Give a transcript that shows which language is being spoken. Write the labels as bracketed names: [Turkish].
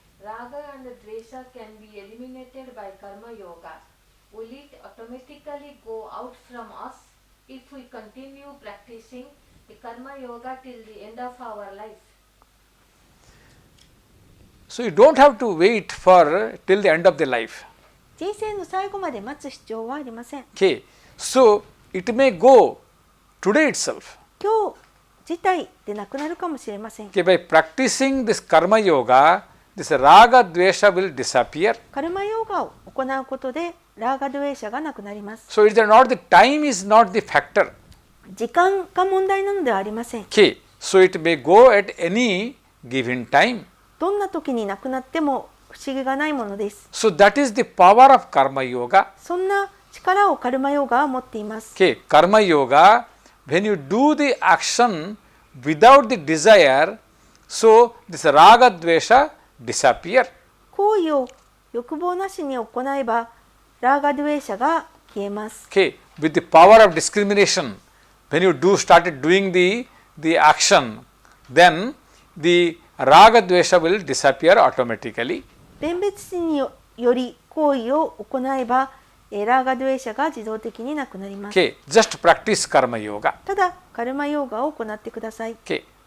[English] Raga and Dvesha can be eliminated by Karma Yoga. Will it automatically go out from us if we continue practicing the Karma Yoga till the end of our life? So you don't have to wait for till the end of the life. [Japanese] 人生の最後まで待つ必要はありません。 [English] Okay. So it may go today itself. [Japanese] 今日自体でなくなるかもしれません。 [English] Okay, by practicing this karma yoga, this raga dvesha will disappear. [Japanese] カルマヨガを行うことでラーガドゥエーシャがなくなります。 [English] So it's not the time is not the factor. [Japanese] 時間が問題なのではありません。 [English] Okay. So it may go at any given time. [Japanese] どんな時になくなっても不思議がないものです。 [English] So that is the power of karma yoga. [Japanese] そんな力をカルマヨガは持っています。 [English] Okay. Karma yoga, when you do the action without the desire, so this raga dvesha disappear. [Japanese] 行為を欲望なしに行えばラーガドゥエーシャが消えます。 [English] Okay. With the power of discrimination, when you started doing the action, then the raga dvesha will disappear automatically. [Japanese] 弁別心により行為を行えば、ラーガドゥエシャが自動的になくなります。 [English] Okay, just practice karma yoga. [Japanese] ただカルマヨーガを行ってください。 [English] Okay.